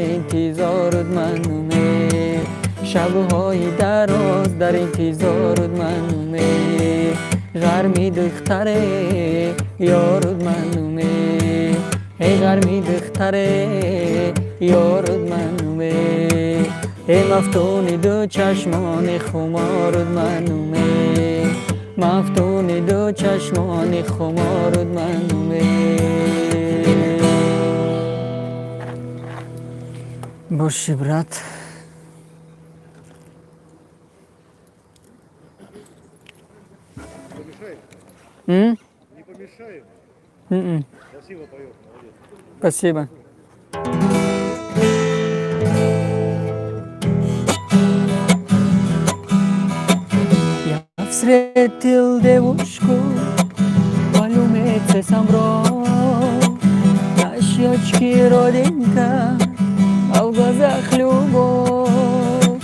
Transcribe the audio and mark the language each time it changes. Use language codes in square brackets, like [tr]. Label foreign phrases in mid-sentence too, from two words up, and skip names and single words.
[fa] انتظارت منومه، شبهای دراز در انتظارت منومه، غرمی دختره یارد منومه، ای غرمی دختره یارد منومه، ای مفتونی دو چشمان خمارد منومه، مفتونی دو چشمان خمارد منومه. باشی برات [ru] Не помешает? Красиво поет, молодец. Спасибо. Я встретил девушку по улице Самбро, на щечке родинка, а в глазах любовь.